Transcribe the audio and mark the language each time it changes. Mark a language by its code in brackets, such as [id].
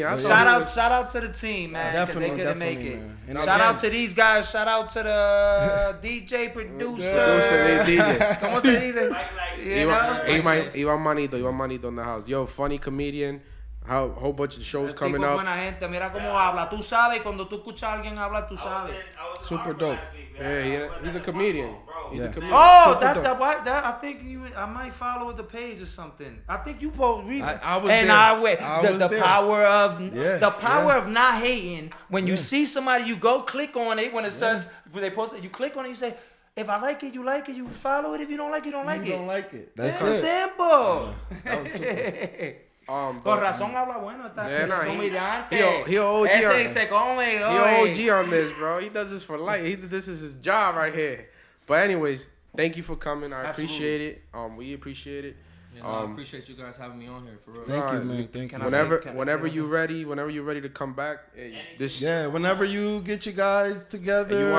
[en] Shout out to the team, man, because they couldn't make it. And shout out to these guys. Shout out to the DJ producer. [es] ¿Cómo se dice? [en] Ivan Manito in the house. Yo, funny comedian. Whole bunch of shows coming up. [es] Buena gente, mira cómo habla. Tú sabes, cuando tú escuchas a alguien hablar, tú sabes. [en] Super dope. Yeah, he's a comedian. He's a comedian. Oh, that's why. I think I might follow the page or something. I think you both read it. I was there. The power of not hating. When you see somebody, you go click on it. When it says when they post it, you click on it. You say, if I like it, you like it. You follow it. If you don't like it, you don't like it. You don't like it. That's it. Simple. That was super. [es] Con razón habla bueno esta comediante. [en] He OG. [es] Ese se come. [en] He OG on this, bro. He does this for life. This is his job right here. But anyways, thank you for coming. I appreciate it. We appreciate it. I appreciate you guys having me on here for real. Thank you, man. Thank you. Whenever you're ready to come back. Whenever you get you guys together,